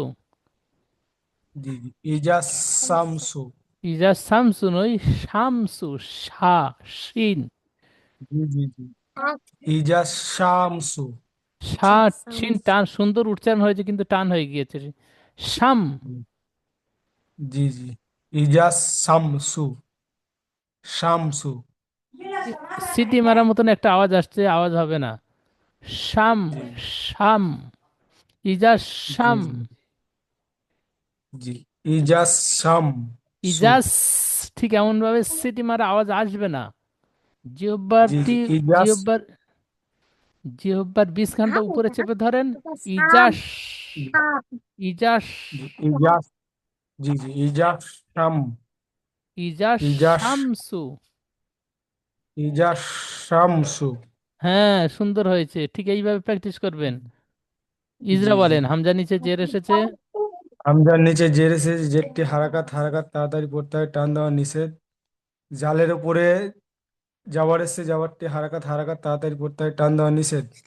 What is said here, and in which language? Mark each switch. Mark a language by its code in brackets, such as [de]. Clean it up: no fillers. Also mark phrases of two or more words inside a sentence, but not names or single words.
[bn] জি জি, ইজাসামসু, [ar] إذا شمس [bn] নয়, শামসু, শা, শিন। জি জি জি, ইজাসামসু, শা, শিন টান, সুন্দর উচ্চারণ হয়েছে কিন্তু টান হয়ে গিয়েছে। [ar] শাম। जी जी إذا شمس شمس [bn] সিটি মারার মতন একটা আওয়াজ আসছে, আওয়াজ হবে না। [ar] শাম। जी شم. إذا जी শাম। जी जी إذا شمس [bn] ইজাস, ঠিক এমন ভাবে সিটি মারা আওয়াজ আসবে না। जी জিহ্বারটি, [ar] जी इजा [bn] জিহ্বার, জিহ্বার বিষ উপরে চেপে ধরেন। [ar] ইজাস। ইজাস। जी इजा जी जी إذا شم ইজাস इजा শামসু। إذا شمس [bn] হ্যাঁ, সুন্দর হয়েছে, ঠিক এইভাবে প্র্যাকটিস করবেন। [ar] ইজরা जी जी [bn] বলেন, হামজা নিচে জের এসেছে। হামজার নিচে জের এসেছে, জেরটি হারাকাত হারাকাত তাড়াতাড়ি পড়তে হয়, টান দেওয়া নিষেধ। জালের উপরে জাবার এসেছে, জাবারটি হারাকাত হারাকাত তাড়াতাড়ি পড়তে হয়, টান দেওয়া নিষেধ।